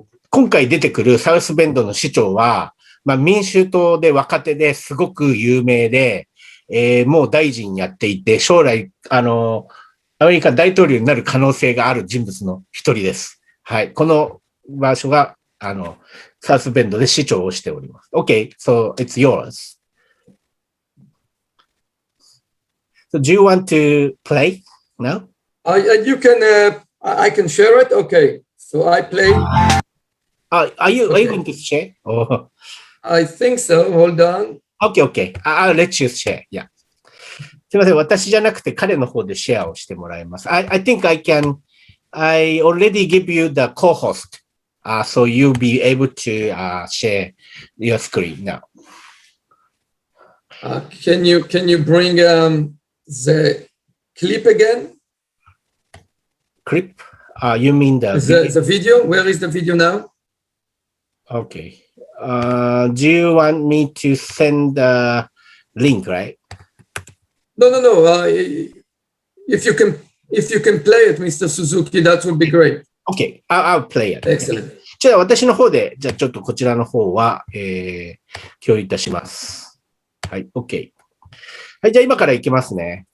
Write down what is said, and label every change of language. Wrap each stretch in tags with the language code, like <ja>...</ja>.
<ja>今回出てくるサウスベンドの市長は、民衆党で若手ですごく有名で、もう大臣やっていて、将来、アメリカ大統領になる可能性がある人物の一人です。はい。この場所が、サウスベンドで市長をしております。</ja> <en>Okay, so it's yours. So do you want to play now? You can. I can share it. Okay. So I play. Are you going to share? Oh. I think so. Hold on. Okay. I'll let you share. Yeah.</en> <ja>すみません。私じゃなくて彼の方でシェアをしてもらいます。</ja> <en>I think I already give you the co-host. So you'll be able to share your screen now. Can you bring the clip again? Clip? You mean the video? Where is the video now? Okay. Do you want me to send the link, right? No. If you can play it, Mr. Suzuki, that would be great. Okay, I'll play it. Excellent.</en> <ja>じゃあ私の方で、じゃあちょっとこちらの方は、共有いたします。はい、OK。はい、じゃあ今から行きますね。</ja>